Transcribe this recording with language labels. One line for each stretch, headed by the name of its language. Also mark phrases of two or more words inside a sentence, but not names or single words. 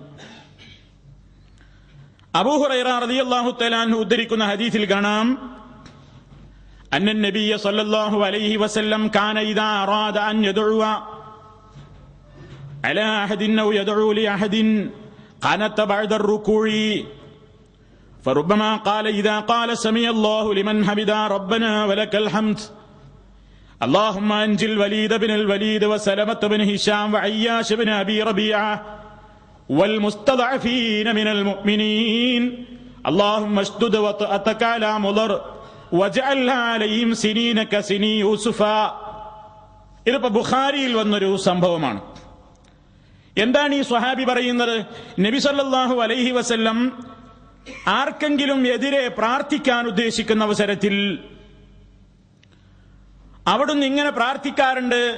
Malayalam: അബൂ ഹുറൈറ
Arabic: رضي الله تعالى عنه
Malayalam: ഉദ്ധരിക്കുന്ന ഹദീസിൽ കാണാം,
Arabic: أن النبي صلى الله عليه وسلم كان إذا أراد أن يدعو على أحد أو يدعو لأحد قنت بعد الركوع فربما قال إذا قال سمع الله لمن حمده ربنا ولك الحمد اللهم أنجِ الوليد بن الوليد وسلمة بن هشام وعياش بن أبي ربيعة والمستضعفين من المؤمنين اللهم اشدد وطأتك على مضر واجعلها عليهم سنين كسني يوسف.
Malayalam: ഇതിപ്പോ ബുഖാരിയിൽ വന്നൊരു സംഭവമാണ്. എന്താണ് ഈ സ്വഹാബി പറയുന്നത്? നബി
Arabic: صلى الله عليه وسلم
Malayalam: ആർക്കെങ്കിലും എതിരെ പ്രാർത്ഥിക്കാൻ ഉദ്ദേശിക്കുന്ന അവസരത്തിൽ അവിടുന്ന് ഇങ്ങനെ പ്രാർത്ഥിക്കാറുണ്ട്.